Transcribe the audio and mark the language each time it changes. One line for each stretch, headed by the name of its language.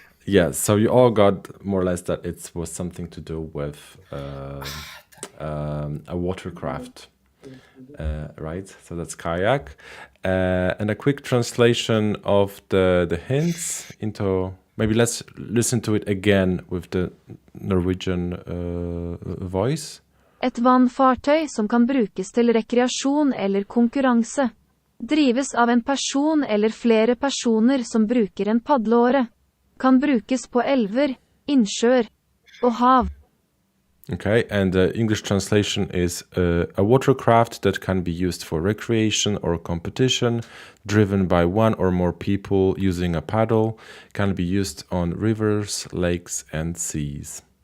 English: Yeah, so you all got more or less that it was something to do with a watercraft, right? So that's kayak. And a quick translation of the hints into, maybe let's listen to it again with the Norwegian voice.
Norwegian: Et vannfartøy som kan brukes til rekreasjon eller konkurranse. Drives av en person eller flere personer som bruker en padleåre. Kan brukes på elver, innsjøer og hav.
English: Okay, and the English translation is a watercraft that can be used for recreation or competition, driven by one or more people using a paddle, can be used on rivers, lakes, and seas.